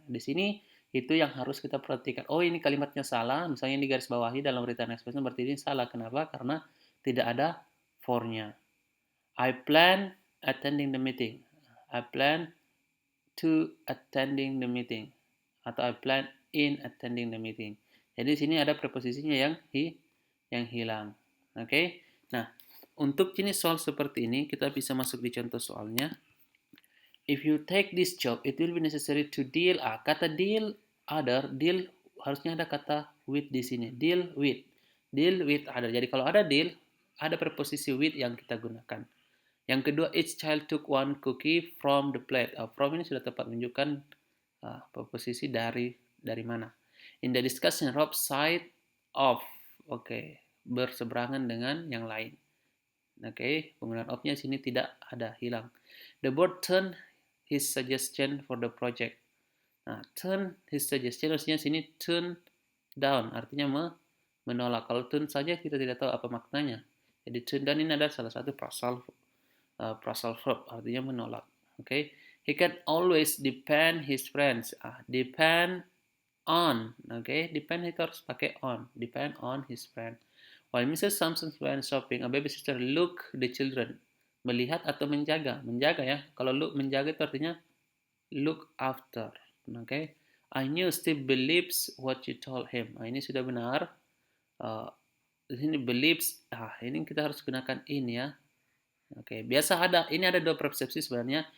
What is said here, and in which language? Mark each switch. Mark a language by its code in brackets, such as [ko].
[id] Di sini itu yang harus kita perhatikan. Oh, ini kalimatnya salah, misalnya ini garis bawahi dalam written expression berarti ini salah. Kenapa? Karena tidak ada for-nya. [en] I plan attending the meeting. I plan to attending the meeting atau I plan in attending the meeting. [id] Jadi sini ada preposisinya yang hilang. Oke. Okay? Nah, untuk jenis soal seperti ini kita bisa masuk di contoh soalnya. [en] If you take this job, it will be necessary to deal. [id] Kata deal harusnya ada kata with di sini. [en] Deal with other. [id] Jadi kalau ada deal, ada preposisi with yang kita gunakan. [en] Yang kedua, each child took one cookie from the plate. [id] From ini sudah tepat menunjukkan preposisi dari mana. [en] In the discussion, Rob side of. Oke, berseberangan dengan yang lain. [id] Oke, penggunaan of-nya sini tidak ada, hilang. [en] The board turned his suggestion for the project. Nah, turn his suggestion artinya sini turn down, artinya menolak. [id] Kalau turn saja kita tidak tahu apa maknanya. Jadi turn down ini adalah salah satu phrasal verb, artinya menolak. [en] Okay? He can always depend his friends. Depend on. Okay? Depend itu harus pakai on. Depend on his friend. While Mrs. Thompson went shopping, a babysitter look the children. [id] Melihat atau menjaga. Menjaga ya. Kalau look menjaga itu artinya look after. Okay? [en] I knew Steve believes what you told him. [id] Ini sudah benar. Di sini believes. Ini kita harus gunakan in ya. Oke, biasa ini ada dua persepsi sebenarnya.